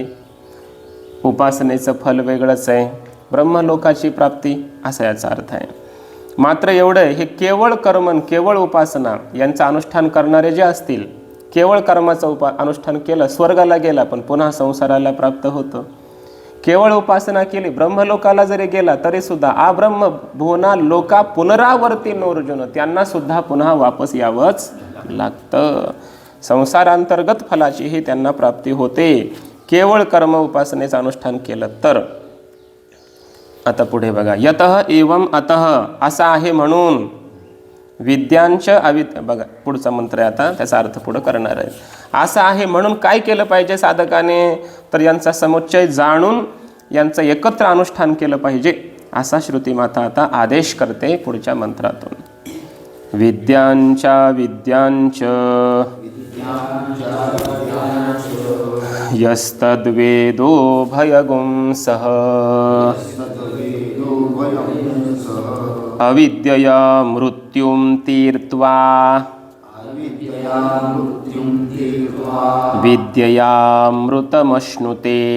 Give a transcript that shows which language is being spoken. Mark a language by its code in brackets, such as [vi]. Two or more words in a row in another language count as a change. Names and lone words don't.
[mr] उपासनेचं फल वेगळंच आहे, ब्रह्मलोकाची प्राप्ती असा याचा अर्थ आहे. मात्र एवढं, हे केवळ कर्म केवळ उपासना यांचं अनुष्ठान करणारे जे असतील, केवळ कर्माचं अनुष्ठान केलं स्वर्गाला गेला पण पुन्हा संसाराला प्राप्त होतं. केवळ उपासना केली ब्रह्मलोकाला जरी गेला तरी सुद्धा [sa] आ ब्रह्म भुवना लोका पुनरावर्ती नोर्जुन, [mr] त्यांना सुद्धा पुन्हा वापस यावंच लागतं. संसारांतर्गत फलाचीही त्यांना प्राप्ती होते केवळ कर्म उपासनेचं अनुष्ठान केलं तर. आता पुढे बघा, [sa] यतः एवं अतः [mr] असा आहे म्हणून [sa] विद्यांच अविद्या. [mr] बघा पुढचा मंत्र आहे आता, त्याचा अर्थ पुढं करणार आहे. असं आहे म्हणून काय केलं पाहिजे साधकाने? तर यांचा समुच्चय जाणून यांचं एकत्र अनुष्ठान केलं पाहिजे असा श्रुती माता आता आदेश करते पुढच्या मंत्रातून. [sa] विद्यांचा विद्यांच यस्तद्वेदो भयगुंसः अविद्यया मृत्युं तीर्त्वा विद्ययामृतमश्नुते.